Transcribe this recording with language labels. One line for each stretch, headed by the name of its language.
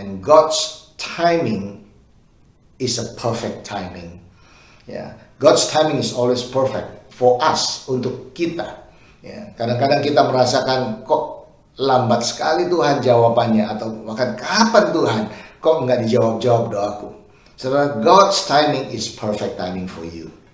English: And God's timing is a perfect timing. Ya, God's timing is always perfect for us,
Indonesian: untuk kita. Ya, kadang-kadang kita merasakan kok lambat sekali Tuhan jawabannya, atau bahkan kapan Tuhan kok nggak dijawab-jawab doaku. Saudara,
English: God's timing is perfect timing for you.